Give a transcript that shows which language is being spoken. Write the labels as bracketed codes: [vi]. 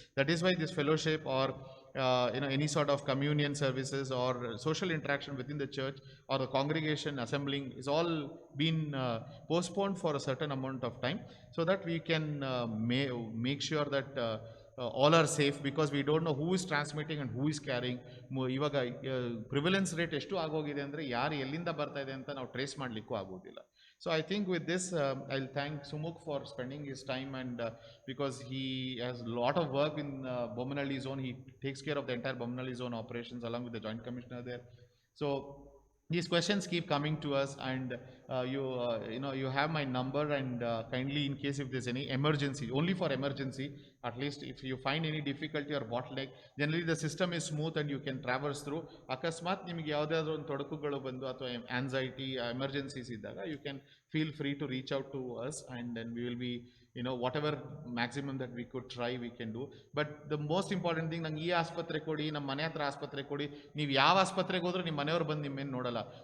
[en] That is why this fellowship or any sort of communion services or social interaction within the church or the congregation assembling is all been postponed for a certain amount of time, so that we can make sure that all are safe, because we don't know who is transmitting and who is carrying. [kn] ಇವಾಗ prevalence rate ಎಷ್ಟು ಆಗೋಗಿದೆ ಅಂದರೆ ಯಾರು ಎಲ್ಲಿಂದ ಬರ್ತಾ ಇದೆ ಅಂತ ನಾವು ಟ್ರೇಸ್ ಮಾಡಲಿಕ್ಕೂ ಆಗೋದಿಲ್ಲ. [en] So I think with this, I'll thank Sumukh for spending his time, and because he has a lot of work in Bommanhalli zone. He takes care of the entire Bommanhalli zone operations along with the Joint Commissioner there. So these questions keep coming to us, and you have my number, and kindly, in case if there's any emergency, only for emergency, at least if you find any difficulty or bottleneck, generally the system is smooth and you can traverse through. [kn] ಅಕಸ್ಮಾತ್ ನಿಮಗೆ ಯಾವುದಾದ್ರೂ ಒಂದು ತೊಡಕುಗಳು ಬಂದು ಅಥವಾ anxiety emergencies ಇದ್ದಾಗ [en] you can feel free to reach out to us, and then we will be whatever maximum that we could try we can do. But the most important thing, [kn] ನಂಗೆ ಈ ಆಸ್ಪತ್ರೆ ಕೊಡಿ, ನಮ್ಮ ಮನೆ ಹತ್ರ ಆಸ್ಪತ್ರೆ ಕೊಡಿ, ನೀವು ಯಾವ ಆಸ್ಪತ್ರೆಗೆ ಹೋದ್ರೂ ನಿಮ್ಮ ಮನೆಯವ್ರು ಬಂದು ನಿಮ್ಮೇನು ನೋಡಲ್ಲ.